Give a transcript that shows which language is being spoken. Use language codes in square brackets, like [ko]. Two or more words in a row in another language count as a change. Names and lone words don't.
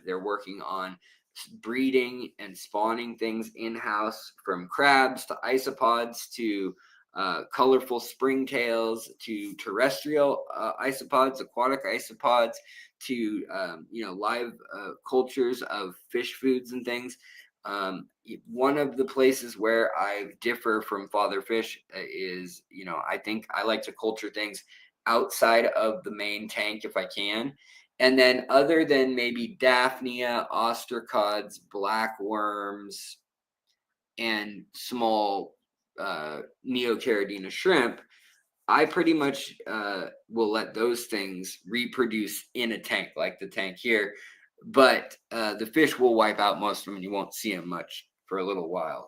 [en] They're working on breeding and spawning things in-house, from crabs to isopods to colorful springtails to terrestrial isopods, aquatic isopods, to live cultures of fish foods and things. One of the places where I differ from Father Fish is, I think I like to culture things outside of the main tank if I can. And then other than maybe Daphnia, ostracods, blackworms, and small Neocaradina shrimp, I pretty much will let those things reproduce in a tank, like the tank here. But the fish will wipe out most of them, and you won't see them much for a little while.